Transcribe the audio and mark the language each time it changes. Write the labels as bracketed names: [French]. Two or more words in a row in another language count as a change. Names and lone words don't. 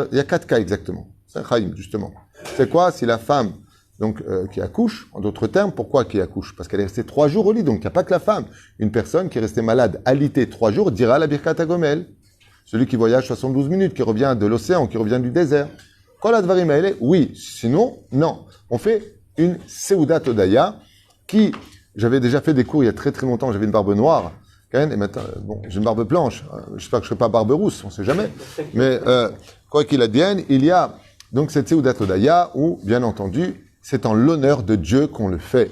[French] Il y a 4 cas exactement. C'est un Chaim, justement. C'est quoi? Si la femme donc qui accouche, en d'autres termes, pourquoi qui accouche? Parce qu'elle est restée 3 jours au lit, donc il n'y a pas que la femme. Une personne qui est restée malade, alitée 3 jours, dira la [Hebrew] ברכת הגומל. [French] Celui qui voyage 72 minutes, qui revient de l'océan, qui revient du désert. [Hebrew] כל הדברים האלה, [French] oui. Sinon, non. On fait une [Hebrew] סעודת הודיה [French] qui, j'avais déjà fait des cours il y a très très longtemps, j'avais une barbe noire. Et maintenant, bon, j'ai une barbe blanche. J'espère que je ne serai pas barbe rousse, on ne sait jamais. Mais quoi qu'il advienne, il y a donc cette [Hebrew] סעודת הודיה [French] où, bien entendu, c'est en l'honneur de Dieu qu'on le fait.